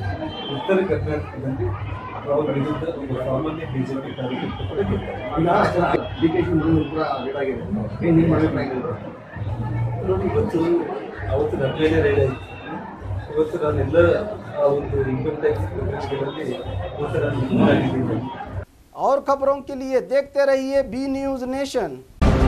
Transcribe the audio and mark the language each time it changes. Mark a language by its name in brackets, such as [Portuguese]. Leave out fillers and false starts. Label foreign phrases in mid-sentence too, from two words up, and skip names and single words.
[Kannada] ಉತ್ತರ ಕರ್ನಾಟಕದಲ್ಲಿ ಅವ್ರ ವಿರುದ್ಧ ಒಬ್ಬ ಸಾಮಾನ್ಯ ಬಿಜೆಪಿ ಕಾರ್ಯಕರ್ತ ಕೂಡ ಗೆಲ್ತಾರೆ. ಡಿಕೆಶಿ ಕೂಡ ಲೇಟಾಗಿದೆ, ನೀವು ಮಾಡಬೇಕಾಗಿಲ್ಲ ನೋಡಿ. ಇವತ್ತು ಅವತ್ತು ನನ್ನ ಮೇಲೆ ರೈಡ್ ಆಯಿತು. ಇವತ್ತು ನಾನೆಲ್ಲ ಆ ಒಂದು [English] income tax [Kannada] ಪ್ರಕರಣಗಳಲ್ಲಿ ಇವತ್ತು ನಾನು [Hindi] और खबरों के लिए देखते रहिए बी न्यूज़ नेशन।